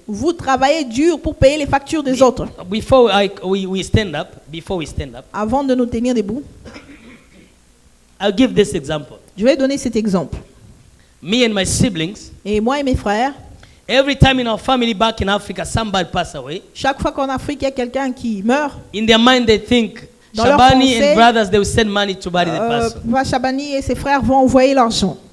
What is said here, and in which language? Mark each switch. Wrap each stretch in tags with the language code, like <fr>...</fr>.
<fr>Vous travaillez dur pour payer les factures des autres.</fr> <en>Before we stand up,</en> <fr>Avant de nous tenir debout,</fr> <en>I'll give this example.</en> <fr>je vais donner cet exemple.</fr> <en>Me and my siblings,</en> <fr>Et moi et mes frères,</fr> <en>every time in our family back in Africa, somebody pass away.</en> <fr>chaque fois qu'en Afrique il y a quelqu'un qui meurt,</fr> <en>In their mind, they think</en> <fr>Dans leur Shabani pensée,</fr> <en>and brothers, they will send money to bury the person.</en> <fr>Papa Chabani et ses frères vont envoyer l'argent.</fr>